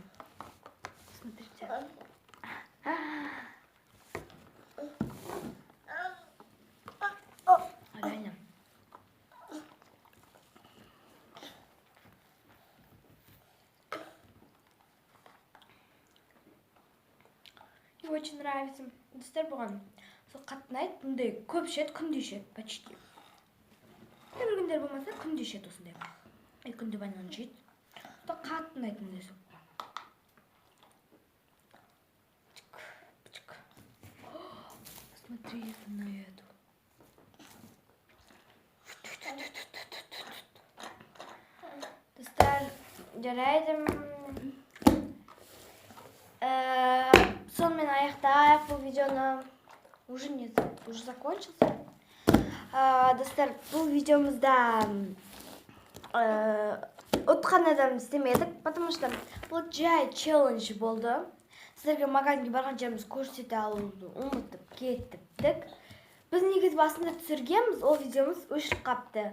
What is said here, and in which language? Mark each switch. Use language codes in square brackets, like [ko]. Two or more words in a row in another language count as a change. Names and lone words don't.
[ru] Посмотрите. Реально. Мне очень нравится. [kk] Достар болған. Сол қатынайды, бұндай көп ішеді, күнде ішеді, почти. Бір күндер болмаса, күнде ішеді осындай. Күнде банан жейді. Сол қатынайды бұндай сол. [ru] Посмотрите на эту. [kk] Достар жарайды. Сонымен аяқтайық бұл видеоны. [ru] Уже нет, уже закончился. [kk] Достар, бұл видеомызда ұтқан адам істемедік, [ru] потому что [kk] бұл жай челлендж болды. Сіздерге магазинге барған жеріміз көрсете алуды ұмытып кеттік. Біз негізі басында түсіргенбіз, ол видеомыз өшіп қапты.